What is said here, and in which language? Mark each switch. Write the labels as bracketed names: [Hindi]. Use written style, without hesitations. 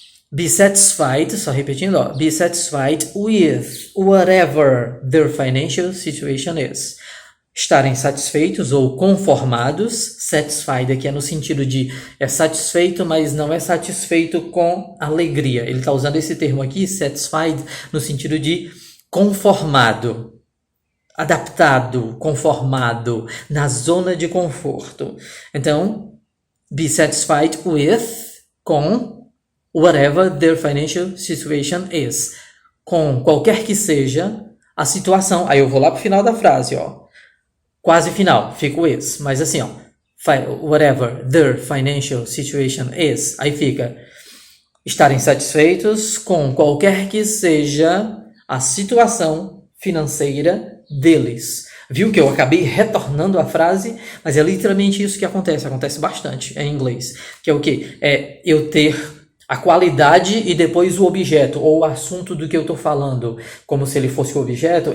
[English] Be satisfied, [Portuguese] só repetindo, ó, [English] be satisfied with whatever their financial situation is. [Portuguese] Estarem satisfeitos ou conformados. Satisfied aqui é no sentido de é satisfeito, mas não é satisfeito com alegria. Ele está usando esse termo aqui, satisfied, no sentido de conformado, adaptado, conformado, na zona de conforto. [English] Então, be satisfied with, com, whatever their financial situation is. [Portuguese] Com qualquer que seja a situação. Aí eu vou lá pro final da frase, ó. Quase final, fica o is. Mas assim, ó. [English] Whatever their financial situation is. [Portuguese] Aí fica estarem satisfeitos com qualquer que seja a situação financeira deles. Viu que eu acabei retornando a frase? Mas é literalmente isso que acontece. Acontece bastante em inglês. Que é o quê? É eu ter a qualidade e depois o objeto, ou o assunto do que eu estou falando, como se ele fosse o objeto.